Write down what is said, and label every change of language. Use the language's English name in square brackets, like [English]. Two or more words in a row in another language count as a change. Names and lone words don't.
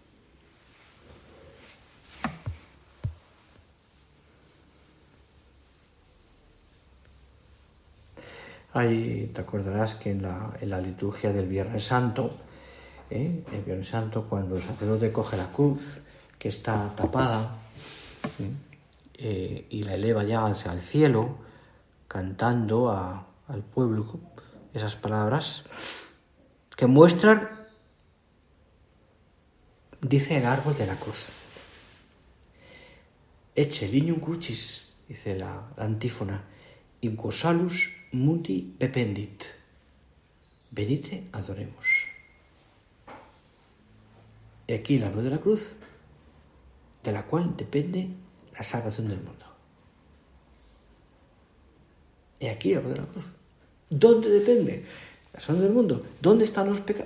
[Spanish] Ahí te acordarás que en la liturgia del Viernes Santo, el Viernes Santo, cuando el sacerdote coge la cruz, que está tapada, y la eleva ya hacia el cielo, cantando al pueblo esas palabras que muestran, dice el árbol de la cruz. [Latin] Ecce lignum crucis, [Spanish] dice la antífona, [Latin] in quo salus mundi pependit. Venite, [Spanish] adoremos. Y aquí el árbol de la cruz, de la cual depende la salvación del mundo. Y aquí el árbol de la cruz. ¿Dónde depende la salvación del mundo? ¿Dónde están los pecados?